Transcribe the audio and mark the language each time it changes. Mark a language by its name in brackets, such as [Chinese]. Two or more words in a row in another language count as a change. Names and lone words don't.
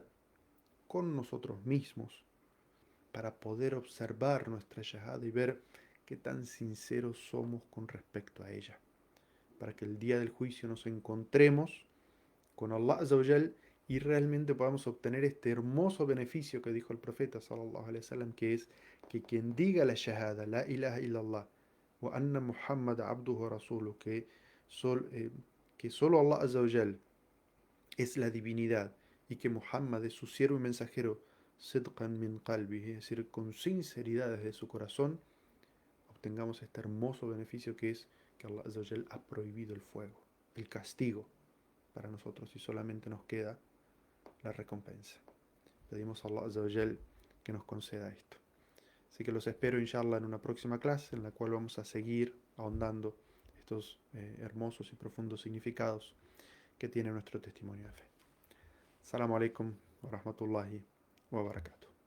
[Spanish] con nosotros mismos para poder observar nuestra shahada y ver qué tan sinceros somos con respecto a ella, para que el día del juicio nos encontremos con [Arabic] الله عز وجل [Spanish] y realmente podamos obtener este hermoso beneficio que dijo el profeta [Arabic] صلى الله عليه وسلم, [Spanish] que es que quien diga la shahada, [Arabic] لا إله إلا الله، وأن محمدا عبده رسوله, [Spanish] que solo [Arabic] الله عز وجل [Spanish] es la divinidad y que Muhammad es su siervo y mensajero, [Arabic] صدقا من قلبي, [Spanish] es decir, con sinceridad desde su corazón, obtengamos este hermoso beneficio que es que [Arabic] الله عز وجل [Spanish] ha prohibido el fuego, el castigo para nosotros y solamente nos queda la recompensa. Pedimos a [Arabic] الله عز وجل [Spanish] que nos conceda esto. Así que los espero inshallah en una próxima clase en la cual vamos a seguir ahondando estos hermosos y profundos significados que tiene nuestro testimonio de fe. [Arabic] السلام عليكم ورحمة الله وبركاته.